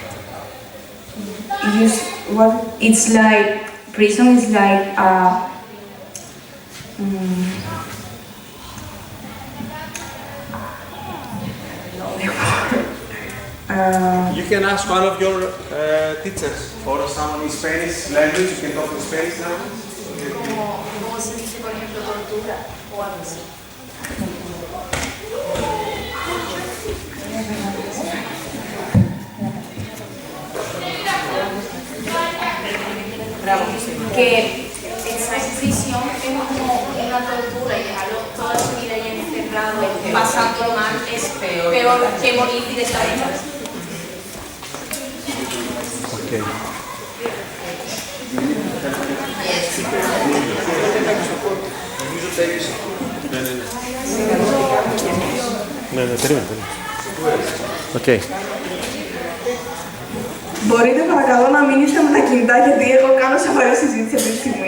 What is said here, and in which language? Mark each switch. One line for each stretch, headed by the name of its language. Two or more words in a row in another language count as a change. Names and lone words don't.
English: It's like prison is like You can ask one of your teachers or someone in Spanish language. You can talk in Spanish language.
Spanish: ¿Cómo se dice, por ejemplo, tortura o algo así? Que esa prisión es como una tortura y dejarlo toda su vida ahí encerrado. pasarlo mal es peor que morir directamente.
English: Okay. Okay.
Greek: Μπορείτε παρακαλώ να μην είστε με τα κινητά γιατί εγώ κάνω σοβαρή συζήτηση αυτή τη στιγμή.